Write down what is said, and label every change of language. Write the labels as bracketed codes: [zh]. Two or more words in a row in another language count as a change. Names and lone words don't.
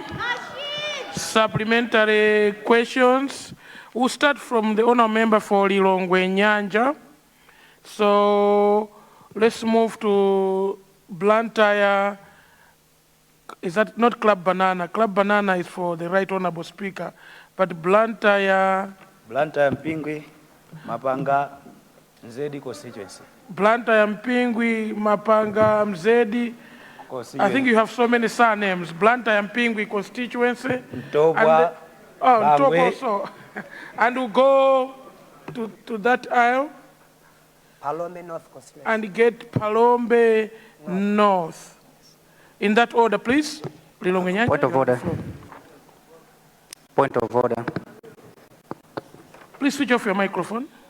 [en] Supplementary questions. We'll start from the honour member for Lilongwe Nyanja. So let's move to Blantyre. Is that not Club Banana? Club Banana is for the Right Honourable Speaker, but Blantyre. Blantyre Mpingwi, Mapanga, Mzedi constituency. Blantyre Mpingwi, Mapanga, Mzedi. I think you have so many surnames. Blantyre Mpingwi constituency. Ntobwa. Ntobwa also. And we'll go to that aisle. Palombe North constituency. And get Palombe North. In that order, please. Point of order. Point of order. Please switch off your microphone.